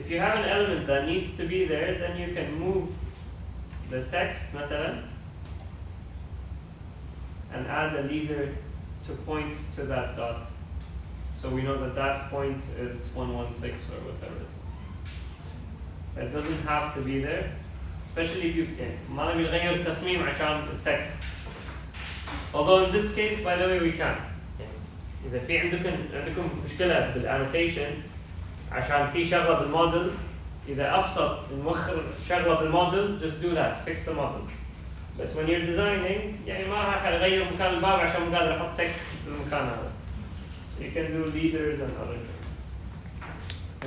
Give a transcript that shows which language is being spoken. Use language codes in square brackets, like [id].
[en] If you have an element that needs to be there, then you can move the text, مثلا, and add a leader to point to that dot. So we know that that point is 116 or whatever it is. It doesn't have to be there, especially if you [ar] ما نبي نغير التصميم عشان التكست. [en] Although in this case, by the way, we can. [ar] إذا في عندكم مشكلة بالانوتيشن عشان في شغلة بالموديل إذا أبسط نوخر شغلة بالموديل [en] just do that, fix the model. [ar] بس [en] when you're designing [ar] يعني ما راح أغير مكان الباب عشان مو قادر أحط تكست بالمكان هذا. [en] So you can do leaders and other things.